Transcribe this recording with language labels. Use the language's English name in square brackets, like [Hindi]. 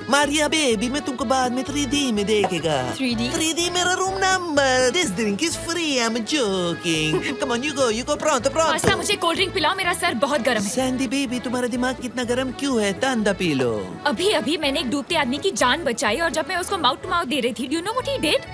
[Hindi] या बेबी, मैं तुमको बाद में 3D में देखेगा। 3D मेरा room number. [English] This drink is free, I'm joking. Come on, you go, pronto. [Hindi] Pasta, मुझे कोल्ड ड्रिंक पिलाओ, मेरा सर बहुत गर्म है। सैंडी बेबी, तुम्हारा दिमाग कितना गर्म क्यों है? ठंडा पी लो। अभी मैंने एक डूबते आदमी की जान बचाई और जब मैं उसको माउथ टू माउथ दे रही थी, [English] do you know what he did?